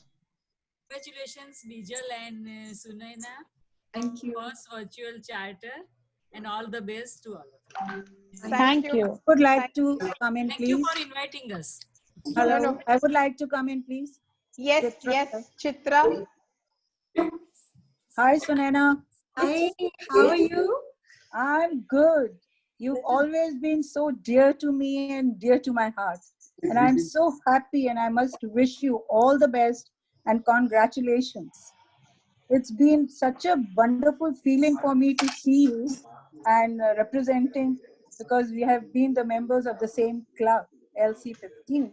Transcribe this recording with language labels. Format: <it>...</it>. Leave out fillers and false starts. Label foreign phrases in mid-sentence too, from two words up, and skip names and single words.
<en>congratulations, Bijal and Sunaina. Thank you. First virtual charter, and all the best to all of you. Thank you. Would like to come in, Thank please. you for inviting us. Hello. No. I would like to come in, please. Yes, yes, Chitra. Hi, Sunaina. Hi, how are you? I'm good. You've always been so dear to me and dear to my heart. And I'm so happy, and I must wish you all the best and congratulations. It's been such a wonderful feeling for me to see you and representing, because we have been the members of the same club, LC15.</en>